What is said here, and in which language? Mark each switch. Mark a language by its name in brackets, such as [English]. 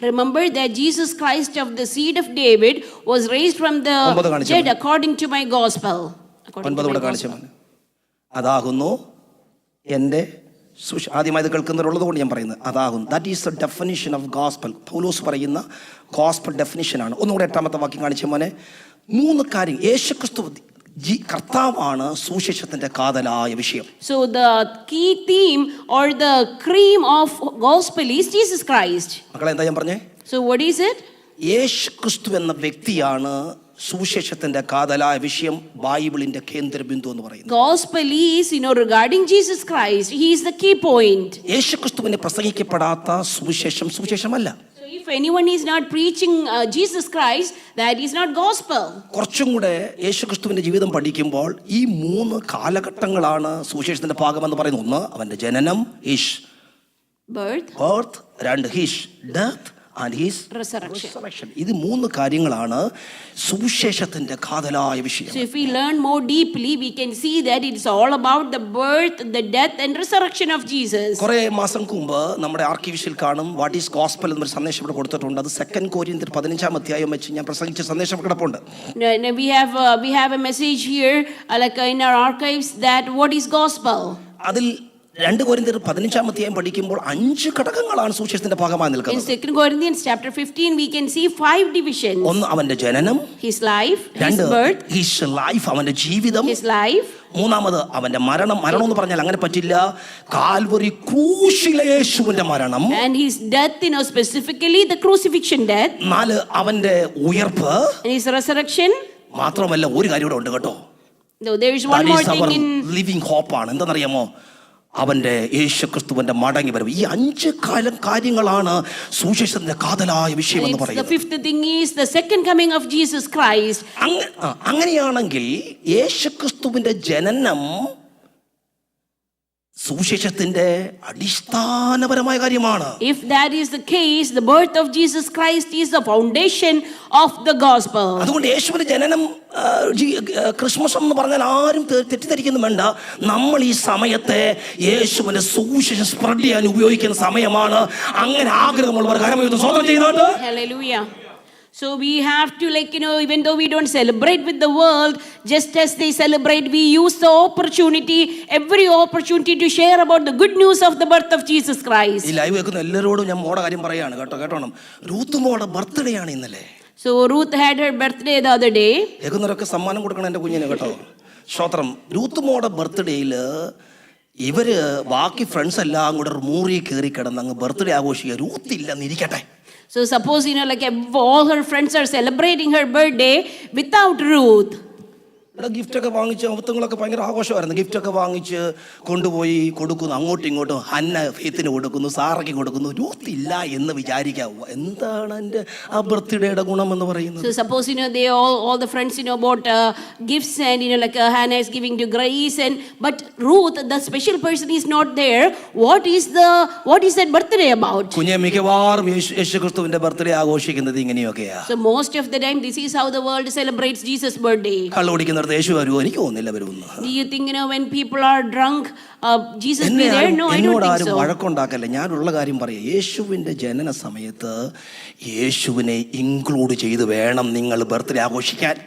[English] Remember that Jesus Christ of the seed of David was raised from the dead according to my gospel. [Malayalam] 9 കാണിച്ചു. അതാകുന്നു എൻ്റെ ആദ്യമായി ഇത് കേൾക്കുന്നവരുള്ളത് കൊണ്ട് ഞാൻ പറയുന്നത് അതാകുന്നു. [English] That is the definition of gospel. [Malayalam] പൗലോസ് പറയുന്ന ഗോസ്പൽ ഡെഫിനിഷനാണ്. ഒന്നുകൂടെ 8ാമത്തെ വാക്യം കാണിച്ച മോനെ. 3 കാര്യം. യേശുക്രിസ്തു കർത്താവാണ് സുവിശേഷത്തിന്റെ കാതലായ വിഷയം. [English] So the key theme or the cream of gospel is Jesus Christ. [Malayalam] മക്കളെ, എന്താ ഞാൻ പറഞ്ഞേ? [English] So what is it? [Malayalam] യേശുക്രിസ്തു എന്ന വ്യക്തിയാണ് സുവിശേഷത്തിന്റെ കാതലായ വിഷയം, ബൈബിളിന്റെ കേന്ദ്രബിന്ദു എന്ന് പറയുന്നത്. [English] Gospel is regarding Jesus Christ. He is the key point. [Malayalam] യേശുക്രിസ്തുവിനെ പ്രസംഗിക്കപ്പെടാത്ത സുവിശേഷമല്ല. [English] So if anyone is not preaching Jesus Christ, that is not gospel. [Malayalam] കുറച്ചും കൂടെ യേശുക്രിസ്തുവിന്റെ ജീവിതം പഠിക്കുമ്പോൾ ഈ 3 കാലഘട്ടങ്ങളാണ് സുവിശേഷത്തിന്റെ ഭാഗമെന്ന് പറയുന്നത്. 1 അവന്റെ ജനനം, his [English] birth, 2 his death and his resurrection. [Malayalam] ഇത് 3 കാര്യങ്ങളാണ് സുവിശേഷത്തിന്റെ കാതലായ വിഷയം. [English] So if we learn more deeply, we can see that it's all about the birth, the death and resurrection of Jesus. [Malayalam] കുറേ മാസം മുമ്പ് നമ്മുടെ ആർക്കീവിഷിൽ കാണും [English] what is gospel [Malayalam] എന്നൊരു സന്ദേശം ഇവിടെ കൊടുത്തിട്ടുണ്ട്. അത് 2 കൊരിന്ത്യർ 15-ാം അധ്യായം വെച്ച് ഞാൻ പ്രസംഗിച്ച സന്ദേശം കിടപ്പുണ്ട്. [English] We have a message here like in our archives that what is gospel. [Malayalam] അതിൽ 2 കൊരിന്ത്യർ 15-ാം അധ്യായം പഠിക്കുമ്പോൾ 5 ഘടകങ്ങളാണ് സുവിശേഷത്തിന്റെ ഭാഗമായി നിൽക്കുന്നത്. [English] In 2 Corinthians chapter 15 we can see 5 divisions. [Malayalam] 1 അവന്റെ ജനനം, [English] his life, his 2 birth, his life [Malayalam] അവന്റെ ജീവിതം, [English] his life, [Malayalam] 3 അവന്റെ മരണം എന്ന് പറഞ്ഞാൽ അങ്ങനെ പറ്റില്ല, കാൽവറി ക്രൂശിലെ യേശുവിന്റെ മരണം, [English] and his death, specifically the crucifixion death, [Malayalam] 4 അവന്റെ ഉയർപ്പ്, [English] and his resurrection. [Malayalam] മാത്രമല്ല ഒരു കാര്യം കൂടെ ഉണ്ട് കേട്ടോ. [English] There is one more thing in [Malayalam] living hope ആണ്. എന്താണെന്നറിയാമോ? അവന്റെ യേശുക്രിസ്തുവിന്റെ മടങ്ങി വരവ്. ഈ 5 കാര്യങ്ങളാണ് സുവിശേഷത്തിന്റെ കാതലായ വിഷയം എന്ന് പറയുന്നത്. [English] The 5th thing is the second coming of Jesus Christ. [Malayalam] അങ്ങനെയാണെങ്കിൽ യേശുക്രിസ്തുവിന്റെ ജനനം സുവിശേഷത്തിന്റെ അടിസ്ഥാനപരമായ കാര്യമാണ്. [English] If that is the case, the birth of Jesus Christ is the foundation of the gospel. [Malayalam] അതുകൊണ്ട് യേശുവിന്റെ ജനനം ക്രിസ്മസ് എന്ന് പറഞ്ഞാൽ ആരും തെറ്റിദ്ധരിക്കുന്നു വേണ്ട. നമ്മൾ ഈ സമയത്തെ യേശുവിന്റെ സുവിശേഷം സ്പ്രെഡ് ചെയ്യാൻ ഉപയോഗിക്കുന്ന സമയമാണ്. അങ്ങനെ ആഗ്രഹമുള്ളവർ കരമുയർത്തി സ്തോത്രം ചെയ്യുന്നുണ്ട്. [English] Hallelujah. So we have to even though we don't celebrate with the world just as they celebrate, we use the every opportunity to share about the good news of the birth of Jesus Christ. [Malayalam] ഈ live കേൾക്കുന്ന എല്ലാവരോടും ഞാൻ മോടെ കാര്യം പറയാണ് കേട്ടോണം. Ruth മോടെ birthday ആണ് ഇന്നലെ. [English] So Ruth had her birthday the other day. [Malayalam] കേൾക്കുന്നവരൊക്കെ സമ്മാനം കൊടുക്കണം എൻ്റെ കുഞ്ഞിന് കേട്ടോ. സ്തോത്രം. റൂത്ത് മോടെ ബർത്ത്ഡേയിൽ ഇവര് ബാക്കി ഫ്രണ്ട്സ് എല്ലാം കൂടെ മൂറി കയറി കിടന്ന് അങ്ങ് ബർത്ത്ഡേ ആഘോഷിക്കുക. റൂത്ത് ഇല്ലെന്ന് ഇരിക്കട്ടെ. [English] So suppose all her friends are celebrating her birthday without Ruth. [Malayalam] ഇവിടെ ഗിഫ്റ്റൊക്കെ വാങ്ങിച്ച് അവത്തങ്ങളൊക്കെ ഭയങ്കര ആഘോഷമായിരുന്നു. ഗിഫ്റ്റൊക്കെ വാങ്ങിച്ച് കൊണ്ടുപോയി കൊടുക്കുന്നു, അങ്ങോട്ടും ഇങ്ങോട്ടും. ഹന്ന ഫെയ്ത്തിന് കൊടുക്കുന്നു, സാറയ്ക്ക് കൊടുക്കുന്നു. രൂത്ത് ഇല്ല എന്ന് വിചാരിക്കാവൂ. എന്താണ് എൻ്റെ ആ ബർത്ത്ഡേയുടെ ഗുണം എന്ന് പറയുന്നത്? [English] So suppose they all the friends bought gifts and like Hannah is giving to Grace but Ruth, the special person, is not there. What is that birthday about? [Malayalam] കുഞ്ഞെ മിക്കവാറും യേശുക്രിസ്തുവിന്റെ ബർത്ത്ഡേ ആഘോഷിക്കുന്നത് ഇങ്ങനെയൊക്കെയാ. [English] So most of the time this is how the world celebrates Jesus' birthday. [Malayalam] കള്ളു കുടിക്കുന്നിടത്ത് യേശു വരുമോ? എനിക്ക് തോന്നുന്നില്ല വരുമെന്ന്. [English] Do you think when people are drunk Jesus be there? No, I don't think so. [Malayalam] വഴക്കുണ്ടാക്കല്ലേ, ഞാനുള്ള കാര്യം പറയാം. യേശുവിന്റെ ജനന സമയത്ത് യേശുവിനെ ഇൻക്ലൂഡ് ചെയ്ത് വേണം നിങ്ങൾ ബർത്ത്ഡേ ആഘോഷിക്കാൻ.